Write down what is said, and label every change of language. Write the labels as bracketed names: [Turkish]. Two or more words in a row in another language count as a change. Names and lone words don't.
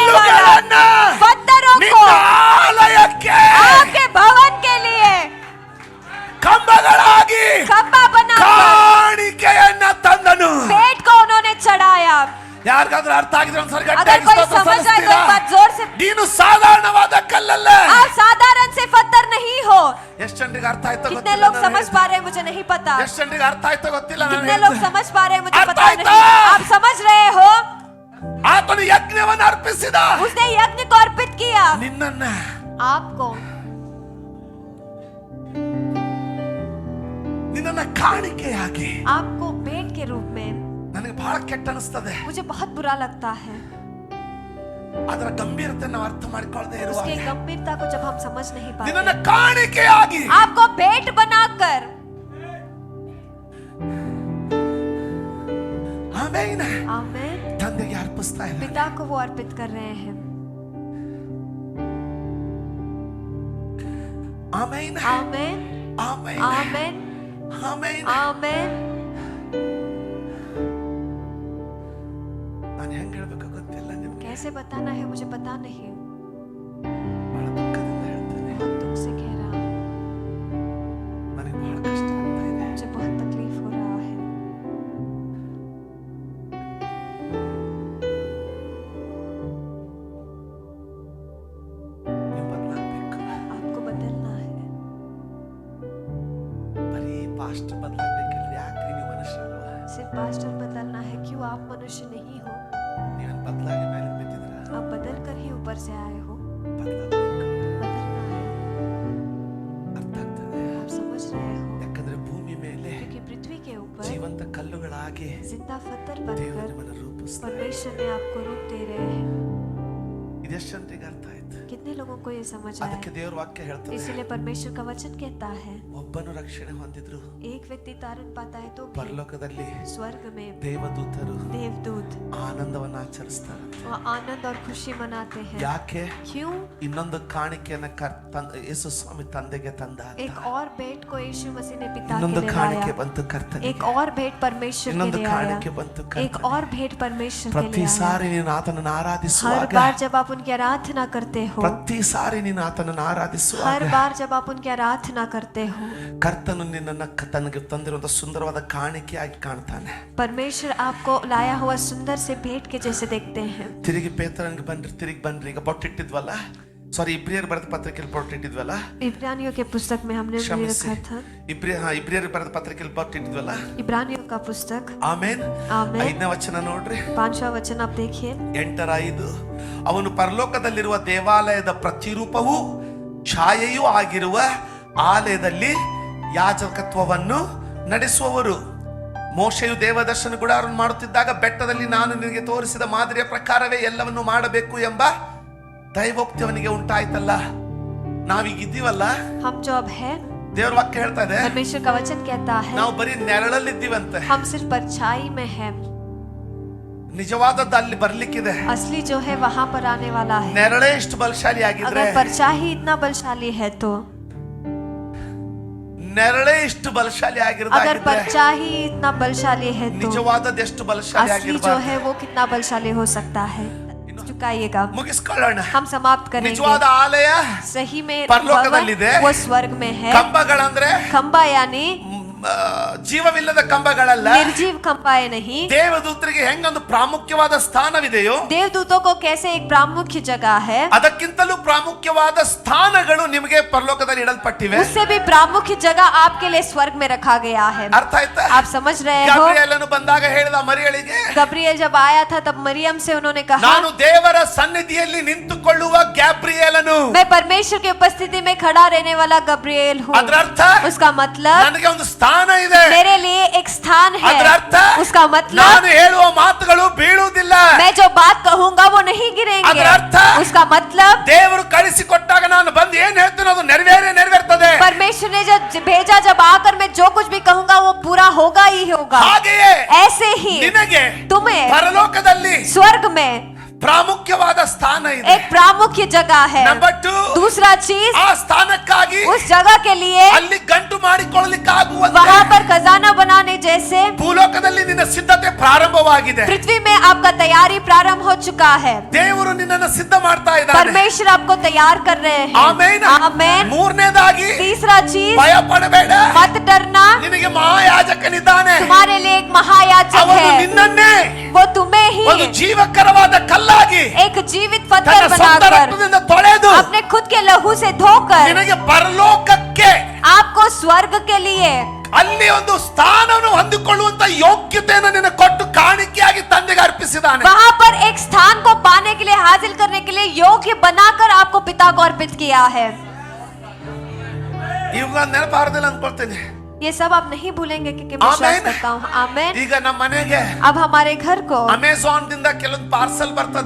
[Kannada] ಕಲ್ಲುಗಳನ್ನ [Hindi] पत्थरों को [Kannada] ನಿನ್ನ ಆಲಯಕ್ಕೆ [Hindi] आपके भवन के लिए [Kannada] ಕಂಬಗಳಾಗಿ [Hindi] खंबा बनाकर [Kannada] ಕಾಣಿಕೆಯನ್ನ ತಂದನು. [Hindi] भेंट को उन्होंने चढ़ाया। [Kannada] ಯಾರಿಗಾದ್ರೂ ಅರ್ಥ ಆಗಿದ್ರೆ ಒಂದ್ಸರಿ [Hindi] अगर [Kannada] ಗಟ್ಟಿಯಾಗಿ [Hindi] कोई [Kannada] ಸ್ತೋತ್ರ [Hindi] समझ आए तो [Kannada] ಸಲ್ಲಿಸ್ತೀರಾ? [Hindi] एक बार जोर से, [Kannada] ನೀನು ಸಾಧಾರಣವಾದ ಕಲ್ಲಲ್ಲ. [Hindi] आप साधारण से पत्थर नहीं हो। [Kannada] ಎಷ್ಟು ಜನರಿಗೆ ಅರ್ಥ ಆಯ್ತೋ [Hindi] कितने [Kannada] ಗೊತ್ತಿಲ್ಲ, [Hindi] लोग [Kannada] ನಾನು [Hindi] समझ [Kannada] ಹೇಳ್ತೀನಿ. [Hindi] पा रहे हैं मुझे नहीं पता, [Kannada] ಎಷ್ಟು ಜನರಿಗೆ ಅರ್ಥ ಆಯ್ತೋ ಗೊತ್ತಿಲ್ಲ, ನಾನು [Hindi] कितने लोग [Kannada] ಹೇಳ್ತೀನಿ. [Hindi] समझ पा रहे हैं मुझे अर्थ पता [Kannada] आयता? [Hindi] नहीं। आप समझ रहे हो, [Kannada] ಆತನು ಯಜ್ಞವನ್ನು ಅರ್ಪಿಸಿದ, [Hindi] उसने यज्ञ को अर्पित किया [Kannada] ನಿನ್ನನ್ನ [Hindi] आपको, [Kannada] ನಿನ್ನನ್ನ ಕಾಣಿಕೆಯಾಗಿ. [Hindi] आपको भेंट के रूप में। [Kannada] ನನಗೆ ಬಹಳ ಕೆಟ್ಟ ಅನಿಸ್ತದೆ [Hindi] मुझे बहुत बुरा लगता है [Kannada] ಅದರ ಗಂಭೀರತೆ ನಾವು ಅರ್ಥ ಮಾಡಿಕೊಳ್ಳದೆ ಇರುವಾಗ, [Hindi] उसके गंभीरता को जब हम समझ नहीं [Kannada] ನಿನ್ನನ್ನ [Hindi] पाते। [Kannada] ಕಾಣಿಕೆಯಾಗಿ [Hindi] आपको भेंट बनाकर, [Kannada] ಆಮೇನ್ [Hindi] आमीन, [Kannada] ತಂದೆಗೆ ಅರ್ಪಿಸ್ತಾ ಇಲ್ಲ. [Hindi] पिता को वो अर्पित कर रहे हैं। [Kannada] ಆಮೇನ್ [Hindi] आमीन, [Kannada] ಆಮೇನ್ [Hindi] आमीन, [Kannada] ಆಮೇನ್. [Hindi] आमीन। [Kannada] ನಾನು ಹೆಂಗ್ ಹೇಳ್ಬೇಕು ಗೊತ್ತಿಲ್ಲ ನಿಮ್ಗೆ, [Hindi] कैसे बताना है मुझे पता नहीं, [Kannada] ಬಹಳ ದುಃಖದಿಂದ ಹೇಳ್ತೇನೆ. [Hindi] बहुत दुख से कह रहा हूँ, [Kannada] ನನಗೆ ಬಹಳ ಕಷ್ಟ ಆಗ್ತಾ ಇದೆ. [Hindi] मुझे बहुत तकलीफ हो रहा है। [Kannada] ನೀವು ಬದಲಾಗಬೇಕು. [Hindi] आपको बदलना है। [Kannada] ಬರೀ ಪಾಸ್ಟ್ ಬದಲಾಗಬೇಕಿಲ್ಲ. ಯಾಕ್ರಿ ನೀವು ಮನುಷ್ಯ ಅಲ್ವಾ? [Hindi] सिर्फ पास्टर बदलना है, क्यों आप मनुष्य नहीं हो? [Kannada] ನೀವೇನು ಬದಲಾಗಿ ಮೇಲೆ ಬಿದ್ದಿದ್ರ? [Hindi] आप बदल कर ही ऊपर से आए हो। [Kannada] ಬದಲಾಗಬೇಕು. [Hindi] बदलना है, [Kannada] ಅರ್ಥ ಆಗ್ತದೆ? [Hindi] आप समझ रहे हो, [Kannada] ಯಾಕಂದ್ರೆ ಭೂಮಿ ಮೇಲೆ [Hindi] क्योंकि पृथ्वी के ऊपर [Kannada] ಜೀವಂತ ಕಲ್ಲುಗಳಾಗಿ [Hindi] जिंदा पत्थर [Kannada] ದೇವರು [Hindi] बनकर [Kannada] ನಿಮ್ಮನ್ನು ರೂಪಿಸ್ತಾರೆ. [Hindi] परमेश्वर ने आपको रूप दे रहे हैं। [Kannada] ಇದೆಷ್ಟು ಜನರಿಗೆ ಅರ್ಥ ಆಯ್ತು? [Hindi] कितने लोगों को ये समझ [Kannada] ಅದಕ್ಕೆ [Hindi] आया? [Kannada] ದೇವ್ರ ವಾಕ್ಯ ಹೇಳ್ತದೆ, [Hindi] इसीलिए परमेश्वर का वचन कहता है, [Kannada] ಒಬ್ಬನು ರಕ್ಷಣೆ ಹೊಂದಿದ್ರು [Hindi] एक व्यक्ति तारण पाता है तो भी [Kannada] ಪರಲೋಕದಲ್ಲಿ [Hindi] स्वर्ग में [Kannada] ದೇವದೂತರು [Hindi] देवदूत [Kannada] ಆನಂದವನ್ನ ಆಚರಿಸ್ತಾರೆ. [Hindi] वह आनंद और खुशी मनाते हैं। [Kannada] ಯಾಕೆ? [Hindi] क्यों? [Kannada] ಇನ್ನೊಂದು ಕಾಣಿಕೆಯನ್ನ ಯೇಸು ಸ್ವಾಮಿ ತಂದೆಗೆ ತಂದ. [Hindi] एक और भेंट को यीशु मसीह ने पिता [Kannada] ಇನ್ನೊಂದು [Hindi] के लिए [Kannada] ಕಾಣಿಕೆ [Hindi] लाया, [Kannada] ಬಂತು ಕರ್ತನಿಗೆ. [Hindi] एक और भेंट परमेश्वर के [Kannada] ಇನ್ನೊಂದು [Hindi] लिए [Kannada] ಕಾಣಿಕೆ [Hindi] आया, [Kannada] ಬಂತು [Hindi] एक [Kannada] ಕರ್ತನಿಗೆ. [Hindi] और भेंट परमेश्वर के [Kannada] ಪ್ರತಿ [Hindi] लिए आया। [Kannada] ಸಾರಿ ನೀನು ಆತನನ್ನು [Hindi] हर [Kannada] ಆರಾಧಿಸುವಾಗ, [Hindi] बार जब आप उनकी आराधना करते हो, [Kannada] ಪ್ರತಿ ಸಾರಿ ನೀನು ಆತನನ್ನು [Hindi] हर [Kannada] ಆರಾಧಿಸುವಾಗ, [Hindi] बार जब आप उनकी आराधना करते हो, [Kannada] ಕರ್ತನು ನಿನ್ನನ್ನ ತನಗೆ ತಂದಿರುವಂತ ಸುಂದರವಾದ ಕಾಣಿಕೆಯಾಗಿ ಕಾಣ್ತಾನೆ. [Hindi] परमेश्वर आपको लाया हुआ सुंदर से भेंट के जैसे देखते हैं। [Kannada] ತಿರುಗಿ ಪೇತ್ರನಿಗೆ ತಿರುಗಿ ಬನ್ರಿ. ಈಗ ಬೊಟ್ಟಿಟ್ಟಿದ್ವಲ್ಲ, ಸಾರಿ ಇಬ್ರಿಯರ್ ಬರೆದ ಪತ್ರಿಕೆಯಲ್ಲಿ ಬೊಟ್ಟಿಟ್ಟಿದ್ವಲ್ಲ, [Hindi] इब्रानियों के पुस्तक में हमने उंगली [Kannada] ಕ್ಷಮಿಸಿ, [Hindi] रखा था। [Kannada] ಇಬ್ರಿಯರ್ ಬರೆದ ಪತ್ರಿಕೆಯಲ್ಲಿ ಬೊಟ್ಟಿಟ್ಟಿದ್ವಲ್ಲ. [Hindi] इब्रानियों का पुस्तक, [Kannada] ಆಮೇನ್. [Hindi] आमीन। [Kannada] 5ನೇ ವಚನ ನೋಡ್ರಿ, [Hindi] 5वां वचन आप देखिए। 8:5. [Kannada] ಅವನು ಪರಲೋಕದಲ್ಲಿರುವ ದೇವಾಲಯದ ಪ್ರತಿರೂಪವೂ ಛಾಯೆಯೂ ಆಗಿರುವ ಆಲಯದಲ್ಲಿ ಯಾಜಕತ್ವವನ್ನು ನಡೆಸುವವರು. ಮೋಶೆಯು ದೇವದರ್ಶನ ಗುಡಾರವನ್ನು ಮಾಡುತ್ತಿದ್ದಾಗ ಬೆಟ್ಟದಲ್ಲಿ ನಾನು ನಿನಗೆ ತೋರಿಸಿದ ಮಾದರಿಯ ಪ್ರಕಾರವೇ ಎಲ್ಲವನ್ನು ಮಾಡಬೇಕು ಎಂಬ ದೈವೋಕ್ತಿ ಅವನಿಗೆ ಉಂಟಾಯ್ತಲ್ಲ, ನಾವೀಗ ಇದ್ದೀವಲ್ಲ, [Hindi] हम जो अब है, [Kannada] ದೇವ್ರ ವಾಕ್ಯ ಹೇಳ್ತಾ ಇದೆ, [Hindi] परमेश्वर का वचन कहता है [Kannada] ನಾವು ಬರೀ ನೆರಳಲ್ಲಿದ್ದೀವಂತೆ. [Hindi] हम सिर्फ परछाई में है, [Kannada] ನಿಜವಾದದ್ದು ಅಲ್ಲಿ ಬರ್ಲಿಕ್ಕಿದೆ. [Hindi] असली जो है वहां पर आने वाला है. [Kannada] ನೆರಳೇ ಇಷ್ಟು ಬಲಶಾಲಿ ಆಗಿದ್ರೆ, [Hindi] अगर परछाई इतना बलशाली है तो, [Kannada] ನೆರಳೇ ಇಷ್ಟು ಬಲಶಾಲಿ [Hindi] अगर [Kannada] ಆಗಿರೋದಾಗಿದ್ರೆ [Hindi] परछाई इतना बलशाली है तो [Kannada] ನಿಜವಾದದ್ದು ಎಷ್ಟು ಬಲಶಾಲಿ [Hindi] असली जो [Kannada] ಆಗಿರಬಾರ್ದು. [Hindi] है वो कितना बलशाली हो सकता है. चुकाइएगा, [Kannada] ಮುಗಿಸ್ಕೊಳ್ಳೋಣ. [Hindi] हम समाप्त करेंगे. [Kannada] ನಿಜವಾದ ಆಲಯ [Hindi] सही में [Kannada] परलोकदಲ್ಲಿದೆ. [Hindi] भवन वो स्वर्ग में है. [Kannada] ಕಂಬಗಳಂದ್ರೆ [Hindi] खंबा यानी [Kannada] ಜೀವವಿಲ್ಲದ ಕಂಬಗಳಲ್ಲ. [Hindi] निर्जीव खंबाए नहीं. [Kannada] ದೇವದೂತರಿಗೆ ಹೆಂಗೊಂದು ಪ್ರಾಮುಖ್ಯವಾದ ಸ್ಥಾನವಿದೆಯೋ, [Hindi] देवदूतों को कैसे एक प्रामुख्य जगह है, [Kannada] ಅದಕ್ಕಿಂತಲೂ ಪ್ರಾಮುಖ್ಯವಾದ ಸ್ಥಾನಗಳು ನಿಮಗೆ ಪರಲೋಕದಲ್ಲಿ ಇಡಲ್ಪಟ್ಟಿವೆ. [Hindi] उससे भी प्रामुख्य जगह आपके लिए स्वर्ग में रखा गया है. [Kannada] ಅರ್ಥ ಆಯ್ತಾ? [Hindi] आप समझ रहे हो? [Kannada] ಗಬ್ರಿಯೇಲನು ಬಂದಾಗ ಹೇಳಿದ ಮರಿಯಳಿಗೆ, [Hindi] गब्रिएल जब आया था तब मरियम से उन्होंने कहा, [Kannada] ನಾನು ದೇವರ ಸನ್ನಿಧಿಯಲ್ಲಿ ನಿಂತುಕೊಳ್ಳುವ ಗ್ಯಾಬ್ರಿಯೇಲನು. [Hindi] मैं परमेश्वर की उपस्थिति में खड़ा रहने वाला गब्रिएल हूँ. [Kannada] ಅದರ ಅರ್ಥ [Hindi] उसका मतलब [Kannada] ನನಗೆ ಒಂದು ಸ್ಥಾನ ಇದೆ. [Hindi] मेरे लिए एक स्थान है. [Kannada] ಅದರ ಅರ್ಥ [Hindi] उसका मतलब [Kannada] ನಾನು ಹೇಳುವ ಮಾತುಗಳು ಬೀಳುವುದಿಲ್ಲ. [Hindi] मैं जो बात कहूंगा वो नहीं गिरेंगे. [Kannada] ಅದರ ಅರ್ಥ [Hindi] उसका मतलब [Kannada] ದೇವರು ಕಳಿಸಿಕೊಟ್ಟಾಗ ನಾನು ಬಂದು ಏನ್ ಹೇಳ್ತೀನಿ ಅದು ನೆರವೇರ್ತದೆ. [Hindi] परमेश्वर ने जब भेजा, जब आकर मैं जो कुछ भी कहूंगा वो पूरा होगा ही होगा. [Kannada] ಹಾಗೆಯೇ [Hindi] ऐसे ही [Kannada] ನಿನಗೆ [Hindi] तुम्हें [Kannada] ಪರಲೋಕದಲ್ಲಿ [Hindi] स्वर्ग में [Kannada] ಪ್ರಾಮುಖ್ಯವಾದ ಸ್ಥಾನ ಇದೆ. [Hindi] एक प्रामुख्य जगह है. [Kannada] ನಂಬರ್ 2, [Hindi] दूसरा चीज, [Kannada] ಆ ಸ್ಥಾನಕ್ಕಾಗಿ [Hindi] उस जगह के लिए [Kannada] ಅಲ್ಲಿ ಗಂಟು ಮಾಡಿಕೊಳ್ಳಲಿಕ್ಕಾಗುವಂತೆ [Hindi] वहां पर खजाना बनाने जैसे [Kannada] ಭೂಲೋಕದಲ್ಲಿ ನಿನ್ನ ಸಿದ್ಧತೆ ಪ್ರಾರಂಭವಾಗಿದೆ. [Hindi] पृथ्वी में आपका तैयारी प्रारंभ हो चुका है. [Kannada] ದೇವರು ನಿನ್ನನ್ನು ಸಿದ್ಧ ಮಾಡ್ತಾ ಇದ್ದಾನೆ. [Hindi] परमेश्वर आपको तैयार कर रहे हैं. [Kannada] ಆಮೆನ್. [Hindi] आमेन. [Kannada] ಮೂರನೇದಾಗಿ [Hindi] तीसरा चीज, [Kannada] ಭಯ ಪಡಬೇಡ. [Hindi] मत डरना. [Kannada] ನಿನಗೆ ಮಹಾಯಾಜಕನಿದ್ದಾನೆ. [Hindi] तुम्हारे लिए एक महायाजक [Kannada] ಅವನು [Hindi] है. [Kannada] ನಿನ್ನನ್ನೇ [Hindi] वो तुम्हें [Kannada] ಒಂದು [Hindi] ही [Kannada] ಜೀವಕರವಾದ ಕಲ್ಲಾಗಿ [Hindi] एक जीवित पत्थर [Kannada] ತನ್ನ ಸ್ವಂತ [Hindi] बनाकर [Kannada] ರಕ್ತದಿಂದ ತೊಳೆದು [Hindi] अपने खुद के लहू से धोकर [Kannada] ನಿನಗೆ ಪರಲೋಕಕ್ಕೆ, [Hindi] आपको स्वर्ग के लिए [Kannada] ಅಲ್ಲಿ ಒಂದು ಸ್ಥಾನವನ್ನು ಹೊಂದಿಕೊಳ್ಳುವಂತ ಯೋಗ್ಯತೆಯನ್ನು ನಿನಗೆ ಕೊಟ್ಟು ಕಾಣಿಕೆಯಾಗಿ ತಂದೆಗೆ ಅರ್ಪಿಸಿದ್ದಾನೆ. [Hindi] वहां पर एक स्थान को पाने के लिए, हासिल करने के लिए योग्य बनाकर आपको पिता को अर्पित किया है. [Kannada] ಇವುಗಳ ನೆನಪಾರದಿಲ್ಲ ಅನ್ಕೊಳ್ತೇನೆ. [Hindi] ये सब आप नहीं भूलेंगे क्योंकि मैं विश्वास आमेन. करता हूँ. आमेन. [Kannada] ಈಗ ನಮ್ಮ ಮನೆಗೆ [Hindi] अब हमारे घर को [Kannada] ಅಮೆಜಾನ್ ದಿಂದ ಕೆಲವೊಂದು ಪಾರ್ಸಲ್ ಬರ್ತದೆ.